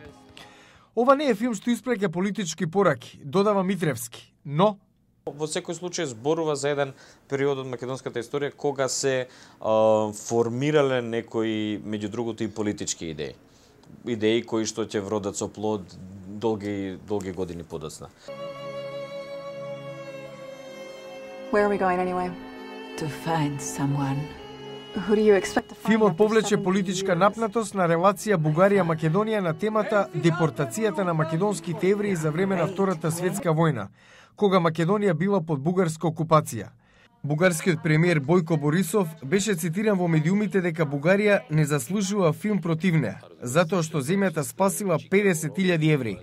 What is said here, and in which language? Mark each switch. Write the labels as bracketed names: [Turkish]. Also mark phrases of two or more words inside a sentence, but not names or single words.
[Macedonian] Ова не е филм што испреќа политички пораки, додава Митревски, но во секој случај зборува за еден период од македонската историја кога се формирале некои, меѓу другото, и политички идеи. Идеи кои што ќе вродат со плод долги години подоцна. [English] Where are we going anyway? To find someone. Who do you expect to find? [Macedonian] филмот повлече политичка напнатост на релација Бугарија-Македонија на темата депортацијата на македонските евреи за време на Втората светска војна, кога Македонија била под бугарска окупација. Бугарскиот премиер Бојко Борисов беше цитиран во медиумите дека Бугарија не заслужува филм против неа, затоа што земјата спасила 50.000 евреи.